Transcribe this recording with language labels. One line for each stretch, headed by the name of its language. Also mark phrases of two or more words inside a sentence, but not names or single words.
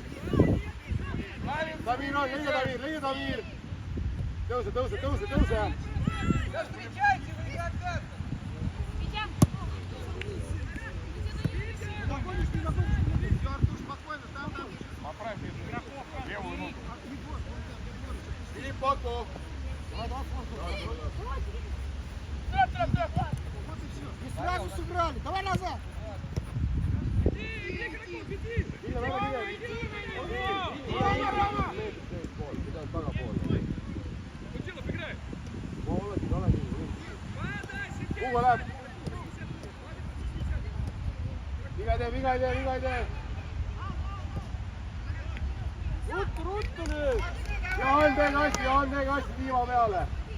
Estonian: Damir on, leia Damir. Tõuse. Филипп, Paku.
Russian: И сразу сыграли. Давай назад.
Estonian: Ugo läheb. Viga ei tee. Ruttu nüüd. Johan tee kasti Tiimo peale.